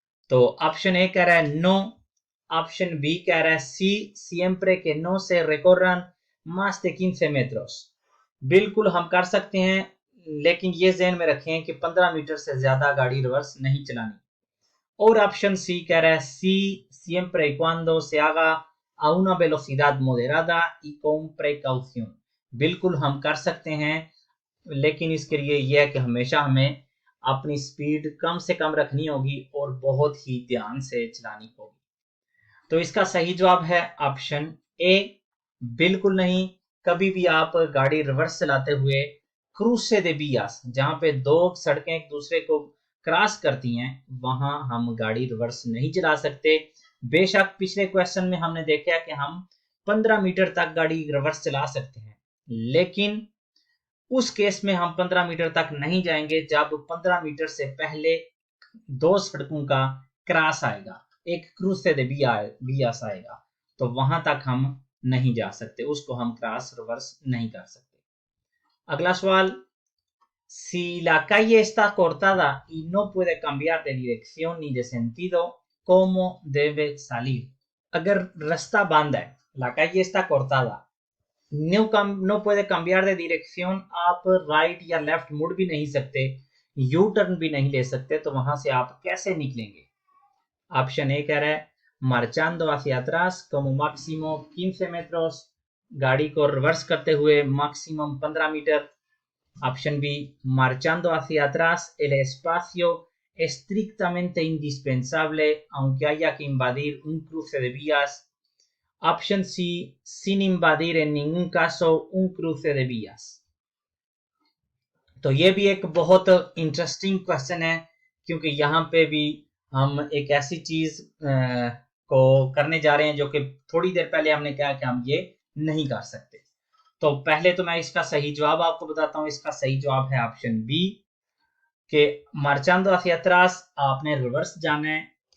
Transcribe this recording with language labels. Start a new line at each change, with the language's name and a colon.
Hindi: तो option A कह रहा है नो, ऑप्शन बी कह रहा है सी,
Spanish: siempre que no se recorran más de 15 metros।
Hindi: बिल्कुल हम कर सकते हैं, लेकिन ये ज़हन में रखें कि 15 मीटर से ज्यादा गाड़ी रिवर्स नहीं चलानी। और ऑप्शन सी कह रहा है सी,
Spanish: siempre y cuando se haga a una velocidad moderada y con precaución।
Hindi: बिल्कुल हम कर सकते हैं, लेकिन इसके लिए यह है कि हमेशा हमें अपनी स्पीड कम से कम रखनी होगी और बहुत ही ध्यान से चलानी होगी। तो इसका सही जवाब है ऑप्शन ए, बिल्कुल नहीं। कभी भी आप गाड़ी रिवर्स चलाते हुए क्रूसे दे वियास, जहां पे दो सड़कें एक दूसरे को क्रॉस करती हैं, वहां हम गाड़ी रिवर्स नहीं चला सकते। बेशक पिछले क्वेश्चन में हमने देखा कि हम 15 मीटर तक गाड़ी रिवर्स चला सकते हैं, लेकिन उस केस में हम 15 मीटर तक नहीं जाएंगे जब 15 मीटर से पहले दो सड़कों का क्रॉस आएगा, एक क्रूसे दे वियास आएगा, तो वहां तक हम नहीं जा सकते, उसको हम क्रॉस रिवर्स नहीं कर सकते। अगला सवाल,
Spanish: si la calle está cortada y no puede cambiar de dirección ni de sentido, ¿cómo debe salir?
Hindi: अगर रास्ता बंद है,
Spanish: la calle está cortada, no puede cambiar de dirección,
Hindi: आप राइट या लेफ्ट मुड़ भी नहीं सकते, यू टर्न भी नहीं ले सकते, तो वहां से आप कैसे निकलेंगे? ऑप्शन ए कह रहा है
Spanish: marchando hacia atrás como máximo 15 metros,
Hindi: गाड़ी को रिवर्स करते हुए maximum 15 metre. Option B,
Spanish: marchando hacia atrás el espacio estrictamente indispensable aunque haya que invadir un cruce de vías।
Hindi: Option C,
Spanish: sin invadir en ningún caso un cruce de vías।
Hindi: तो ये भी एक बहुत interesting question है, क्योंकि यहाँ पे भी हम एक ऐसी चीज को करने जा रहे हैं जो कि थोड़ी देर पहले हमने कहा कि हम ये नहीं कर सकते। तो पहले तो मैं इसका सही जवाब आपको बताता हूँ। इसका सही जवाब है ऑप्शन बी कि मार्चांदो
Spanish: hacia atrás,
Hindi: आपने रिवर्स जाना है।